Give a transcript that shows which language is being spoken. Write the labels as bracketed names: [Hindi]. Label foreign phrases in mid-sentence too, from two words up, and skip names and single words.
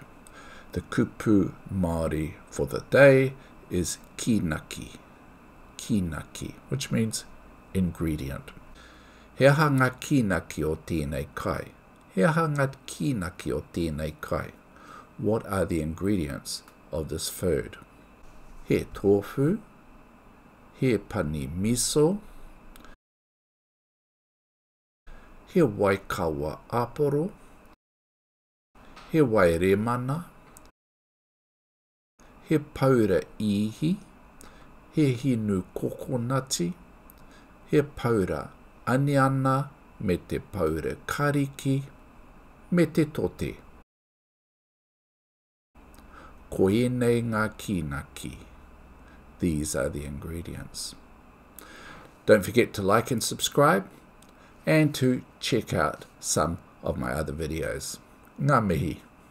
[English] The [Māori] kupu Māori [English] for the day is kinaki. Kinaki, which means ingredient. [Māori] He aha ngā kinaki o tēnei kai. He aha ngā kinaki o tēnei kai. [English] What are the ingredients of this food? [Māori] He tofu, he pani miso, he waikawa aporo, he wairemana, he paura ihi, he hinu kokonati, he paura aniana me te paura kariki, me te tote. Ko ēnei ngā kinaki. [English] These are the ingredients. Don't forget to like and subscribe, and to check out some of my other videos. [Māori] Ngā mihi.